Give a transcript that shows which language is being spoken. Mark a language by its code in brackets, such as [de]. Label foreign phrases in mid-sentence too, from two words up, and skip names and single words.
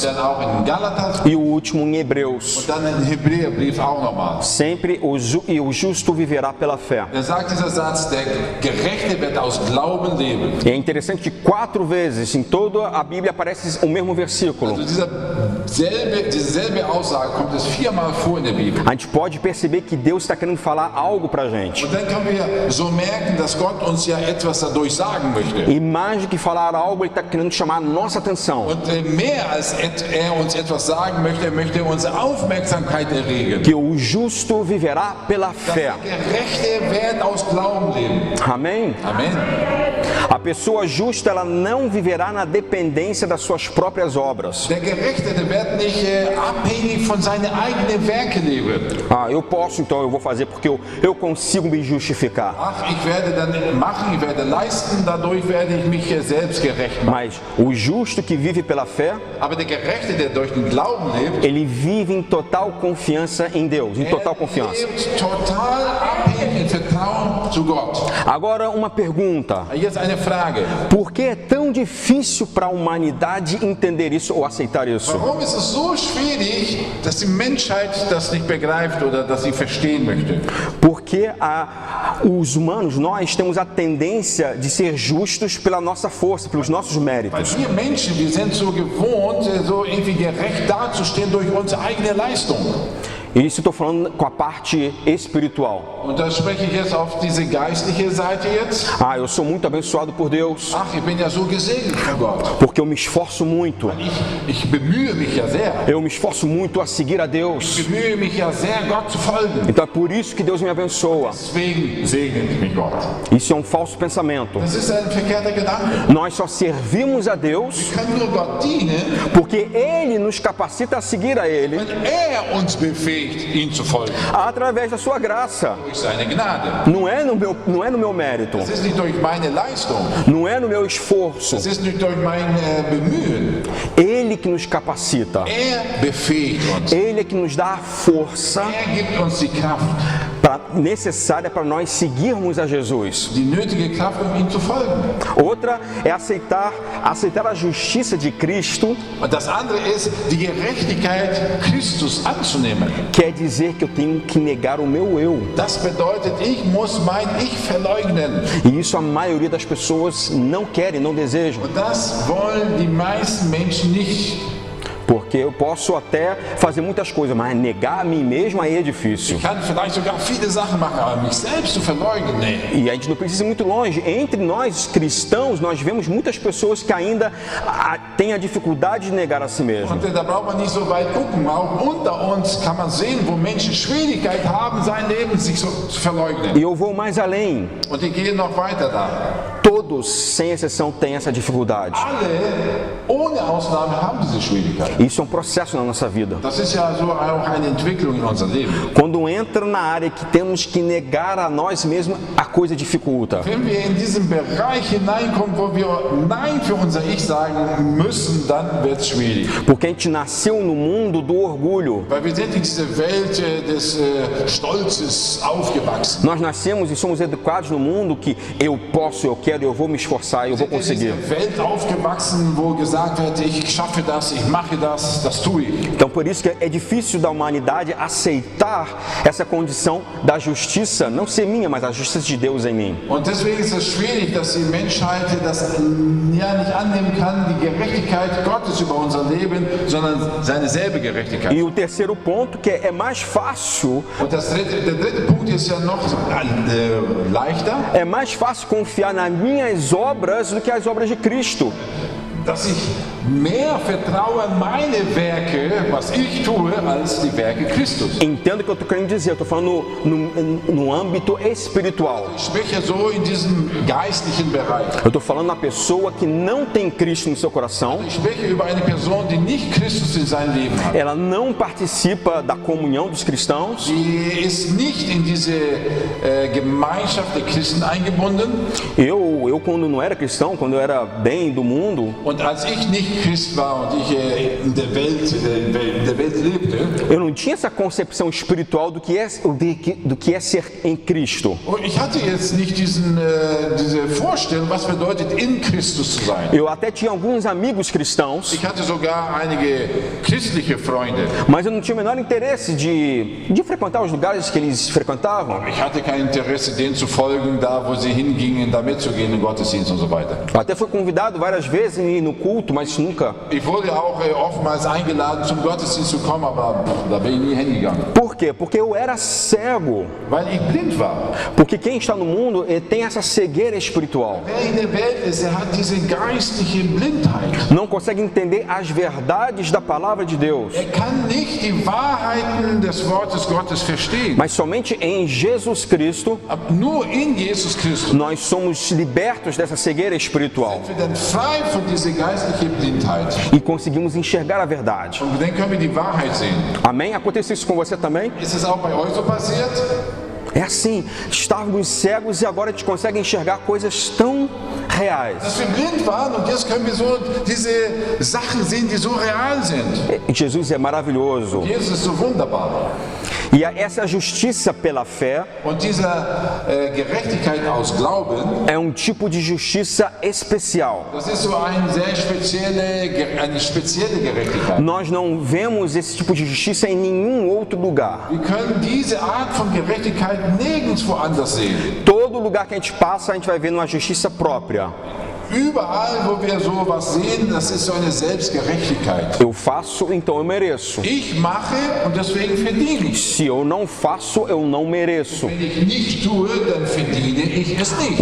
[de] dann auch in Galater [pt] e o último em Hebreus. [de] und dann in Hebräerbrief auch nochmal. [pt] Sempre o justo viverá pela fé. [de] Da sagt dieser Satz, der Gerechte wird aus Glauben leben. [pt] E é interessante que 4 vezes em toda a Bíblia aparece o mesmo versículo. [de] Also dieselbe Aussage kommt es viermal vor in der Bibel. [pt] A gente pode perceber que Deus está querendo falar algo pra gente. [de] Und dann können wir so merken, dass Gott uns ja etwas dadurch sagen möchte. [pt] E mais do que falar algo, Ele está querendo chamar a nossa atenção. [de] Und mehr als er uns etwas sagen möchte, er möchte unsere Aufmerksamkeit erregen. [pt] Que o justo viverá pela fé. [de] Der Gerechte wird aus Glauben leben. [pt] Amém? [de] Amen. [pt] A pessoa justa, ela não viverá na dependência das suas próprias obras. [de] Der Gerechte, der wird nicht abhängig von seinen eigenen Werken leben. [pt] Eu posso, então eu vou fazer porque eu consigo me justificar. [de] Ach, ich werde dann machen, ich werde leisten, dadurch werde ich mich selbst gerecht machen. [pt] Mas o justo que vive pela fé, [de] Aber der Gerechte, der durch den Glauben lebt, [pt] ele vive em total confiança em Deus, em total confiança. [de] lebt total abhängig im Vertrauen zu Gott. [pt] Agora uma pergunta: [de] Jetzt eine Frage. [pt] por que é tão difícil para a humanidade entender isso ou aceitar isso? [de] Warum ist es so schwierig, dass die Menschheit das nicht begreift oder dass sie verstehen möchte? [pt] Porque os humanos, nós temos a tendência de ser justos pela nossa força, pelos nossos [de] Weil [pt] méritos. [de] wir Menschen, wir sind so gewohnt, so irgendwie gerecht dazustehen durch unsere eigene Leistung. [pt] E isso estou falando com a parte espiritual. [de] Und da spreche ich jetzt auf diese geistliche Seite jetzt. [pt] Eu sou muito abençoado por Deus, [de] Ach, ich bin ja so gesegnet von Gott. [pt] porque eu me esforço muito. [de] Ich bemühe mich ja sehr. [pt] Eu me esforço muito a seguir a Deus. [de] Ich bemühe mich ja sehr, Gott zu folgen. [pt] Então é por isso que Deus me abençoa. [de] Deswegen segnet mich Gott. [pt] Isso é um falso pensamento. [de] Das ist ein verkehrter Gedanke. [pt] Nós só servimos a Deus [de] Wir können nur Gott dienen, [pt] porque Ele nos capacita a seguir a Ele [de] wenn er uns befähigt, ihm zu folgen. [pt] através da sua graça. [de] Durch seine Gnade. [pt] Não é no meu mérito, [de] Das ist nicht durch meine Leistung. [pt] não é no meu esforço. [de] Das ist nicht durch mein Bemühen. [pt] Ele que nos capacita. [de] Er befähigt uns. [pt] Ele é que nos dá a força [de] Er gibt uns die Kraft, [pt] necessária para nós seguirmos a Jesus. [de] die nötige Kraft, um ihm zu folgen. [pt] Outra é aceitar a justiça de Cristo, [de] Und das andere ist, die Gerechtigkeit Christus anzunehmen. [pt] quer dizer que eu tenho que negar o meu eu. [de] Das bedeutet, ich muss mein Ich verleugnen. [pt] E isso a maioria das pessoas não querem, não desejam. [de] Und das wollen die meisten Menschen nicht. [pt] Porque eu posso até fazer muitas coisas, mas negar a mim mesmo aí é difícil. [de] Ich kann vielleicht sogar viele Sachen machen, aber mich selbst zu verleugnen, nee. [pt] E a gente não precisa ir muito longe. Entre nós cristãos, nós vemos muitas pessoas que ainda têm a dificuldade de negar a si mesmo. [de] Und da braucht man nicht so weit gucken. Auch unter uns kann man sehen, wo Menschen Schwierigkeit haben, sein Leben sich so zu verleugnen. [pt] E eu vou mais além. [de] Und die gehen noch weiter da. [pt] Todos, sem exceção, têm essa dificuldade. [de] Alle, ohne Ausnahme, haben diese Schwierigkeit. [pt] Isso é um processo na nossa vida. [de] Das ist ja so auch eine Entwicklung in unserem Leben. [pt] Quando entra na área que temos que negar a nós mesmos, a coisa dificulta. [de] Wenn wir in diesen Bereich hineinkommen, wo wir Nein für unser Ich sagen müssen, dann wird es schwierig. [pt] Porque a gente nasceu no mundo do orgulho. [de] Weil wir sind in diese Welt des Stolzes aufgewachsen. [pt] Nós nascemos e somos educados no mundo que eu posso, eu quero, eu vou me esforçar, eu vou [de] Wir sind in [pt] conseguir. [de] dieser Welt aufgewachsen, wo gesagt wird, ich schaffe das, ich mache das, das tue ich. [pt] Então por isso que é difícil da humanidade aceitar essa condição da justiça, não ser minha, mas a justiça de Deus em mim. [de] Und deswegen ist es schwierig, dass die Menschheit das ja nicht annehmen kann, die Gerechtigkeit Gottes über unser Leben, sondern seine selbe Gerechtigkeit. [pt] E o terceiro ponto, que é mais fácil, [de] Und der dritte Punkt ist ja noch leichter, [pt] é mais fácil confiar nas minhas obras do que as obras de Cristo. [de] dass ich mehr vertraue an meine Werke, was ich tue, als die Werke Christus. [pt] Entendo o que eu estou querendo dizer, eu estou falando no âmbito espiritual. [de] Ich spreche so in diesem geistlichen Bereich. [pt] Eu estou falando na pessoa que não tem Cristo no seu coração, [de] Ich spreche über eine Person, die nicht Christus in seinem Leben hat. [pt] ela não participa da comunhão dos cristãos, [de] Die ist nicht in diese Gemeinschaft der Christen eingebunden. [pt] eu quando não era cristão, quando eu era bem do mundo, [de] Und als ich nicht Christ war und ich in der Welt lebte, [pt] eu não tinha essa concepção espiritual do que é ser em Cristo. [de] und ich hatte jetzt nicht diese Vorstellung, was bedeutet, in Christus zu sein. [pt] Eu até tinha alguns amigos cristãos, [de] Ich hatte sogar einige christliche Freunde. [pt] mas eu não tinha o menor interesse de frequentar os lugares que eles frequentavam. [de] Ich hatte kein Interesse, denen zu folgen, da wo sie hingingen, da mitzugehen im Gottesdienst und so weiter. [pt] Eu até fui convidado várias vezes a ir no culto, mas nunca. [de] Ich wurde auch oftmals eingeladen, zum Gottesdienst zu kommen, aber da bin ich nie hingegangen. [pt] Por quê? Porque eu era cego. [de] Weil ich blind war. [pt] Porque quem está no mundo tem essa cegueira espiritual. [de] Wer in der Welt ist, der hat diese geistliche Blindheit. [pt] Não consegue entender as verdades da palavra de Deus. [de] Er kann nicht die Wahrheiten des Wortes Gottes verstehen. [pt] Mas somente em Jesus Cristo [de] Aber nur in Jesus Christus [pt] nós somos libertos dessa cegueira espiritual. [de] sind wir dann frei von dieser geistlichen Blindheit. [pt] e conseguimos enxergar a verdade. [de] Und dann können wir die Wahrheit sehen. [pt] Amém? Aconteceu isso com você também? [de] Ist es auch bei euch so passiert? [pt] É assim, estávamos cegos e agora a gente consegue enxergar coisas tão reais. [de] Dass wir blind waren und jetzt können wir so diese Sachen sehen, die so real sind. [pt] Jesus é maravilhoso. [de] Jesus ist so wunderbar. [pt] E essa justiça pela fé [de] Und diese Gerechtigkeit aus Glauben, [pt] é um tipo de justiça especial. [de] das ist so eine sehr spezielle Gerechtigkeit. [pt] Nós não vemos esse tipo de justiça em nenhum outro lugar. [de] Wir können diese Art von Gerechtigkeit nirgendwo anders sehen. [pt] Todo lugar que a gente passa, a gente vai ver uma justiça própria. [de] Überall, wo wir sowas sehen, das ist so eine Selbstgerechtigkeit. [pt] Eu faço, então eu mereço. [de] Ich mache und deswegen verdiene ich. [pt] Se eu não faço, eu não mereço. [de] Wenn ich nicht tue, dann verdiene ich es nicht.